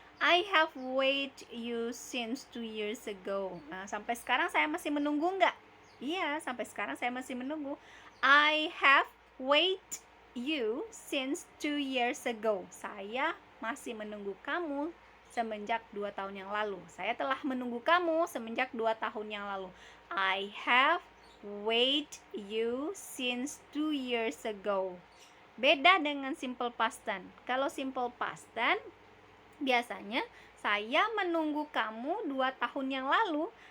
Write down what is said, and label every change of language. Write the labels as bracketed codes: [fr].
[en] I have wait you since 2 years ago. [id] Nah, sampai sekarang saya masih menunggu enggak? Iya, sampai sekarang saya masih menunggu. [en] I have wait you since 2 years ago. [id] Saya masih menunggu kamu semenjak 2 tahun yang lalu. Saya telah menunggu kamu semenjak 2 tahun yang lalu. [en] I have wait you since 2 years ago. [id] Beda dengan simple past tense. Kalau simple past tense, biasanya saya menunggu kamu 2 tahun yang lalu.